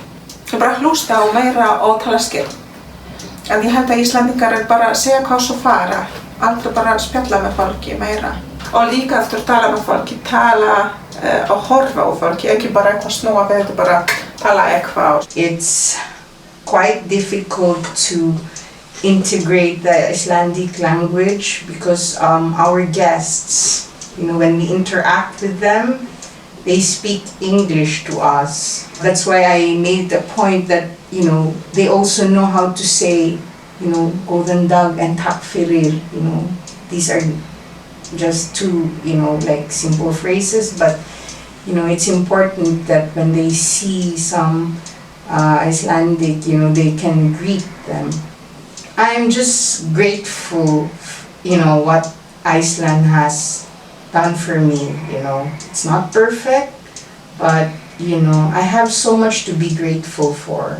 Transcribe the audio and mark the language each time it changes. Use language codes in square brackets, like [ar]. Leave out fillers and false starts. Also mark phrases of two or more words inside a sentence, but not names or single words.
[is] Þú bara hlusta á meira og tala skil. En ég held að Íslendingar bara segja hvað svo fara, aldrei bara spjalla með fólki meira. Og líka eftir tala með fólki, tala og horfa á fólki, ekki bara eitthvað snúa við, bara tala eitthvað. [en] It's quite difficult to integrate the Icelandic language because our guests, when we interact with them, they speak English to us. That's why I made the point that, they also know how to say, [is] góðan dag and takk fyrir, [en] these are just two, like simple phrases, but, it's important that when they see some Icelandic, they can greet them. I'm just grateful, what Iceland has done for me, It's not perfect, but, I have so much to be grateful for.